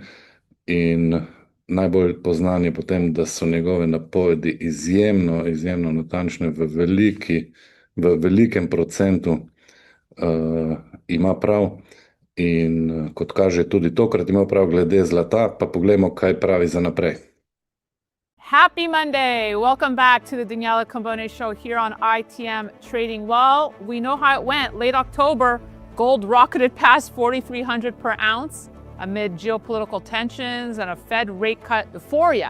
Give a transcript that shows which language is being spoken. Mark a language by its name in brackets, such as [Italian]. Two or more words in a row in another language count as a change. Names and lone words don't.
[Slovenian] In najbolj poznan je potem, da so njegove napovedi izjemno natančne, v velikem procentu ima prav. In kot kaže, tudi tokrat ima prav glede zlata, pa poglejmo, kaj pravi za naprej. [English] Happy Monday! Welcome back to the Daniela Cambone Show here on ITM Trading. Well, we know how it went. Late October, gold rocketed past 4,300 per ounce amid geopolitical tensions and a Fed rate cut euphoria.